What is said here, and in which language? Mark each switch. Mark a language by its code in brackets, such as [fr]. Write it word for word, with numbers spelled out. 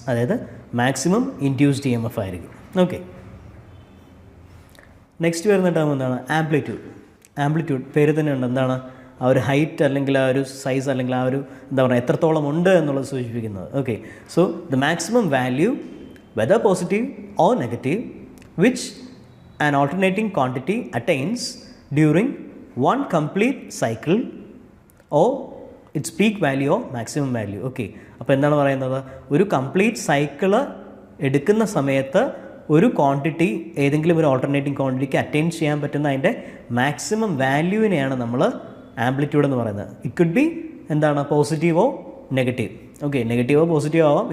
[ml] അതായത് maximum induced E M f ആയിരിക്കും. Okay, next വരുന്ന ടേം എന്താണ് ആംപ്ലിറ്റ്യൂഡ്. ആംപ്ലിറ്റ്യൂഡ് പേര് തന്നെ ഉണ്ട്, എന്താണ് ആ ഒരു ഹൈറ്റ് അല്ലെങ്കിൽ ആ ഒരു സൈസ് അല്ലെങ്കിൽ ആ ഒരു എന്താ പറയുക എത്രത്തോളം ഉണ്ട് എന്നുള്ളത് സൂചിപ്പിക്കുന്നത്. Okay, [en] So the maximum value whether positive or negative, which an alternating quantity attains during one complete cycle or its peak value or maximum value. [ml] Okay, അപ്പോൾ എന്താണ് പറയുന്നത്, ഒരു കംപ്ലീറ്റ് സൈക്കിള് എടുക്കുന്ന സമയത്ത് ഒരു ക്വാണ്ടിറ്റി ഏതെങ്കിലും ഒരു ഓൾട്ടർനേറ്റിംഗ് ക്വാണ്ടിറ്റിക്ക് അറ്റൈൻ ചെയ്യാൻ പറ്റുന്ന അതിൻ്റെ മാക്സിമം വാല്യൂവിനെയാണ് നമ്മൾ ആംപ്ലിറ്റ്യൂഡ് എന്ന് പറയുന്നത്. [en] it could be [ml] എന്താണ് പോസിറ്റീവോ നെഗറ്റീവ്. ഓക്കെ, നെഗറ്റീവോ പോസിറ്റീവോ ആവാം.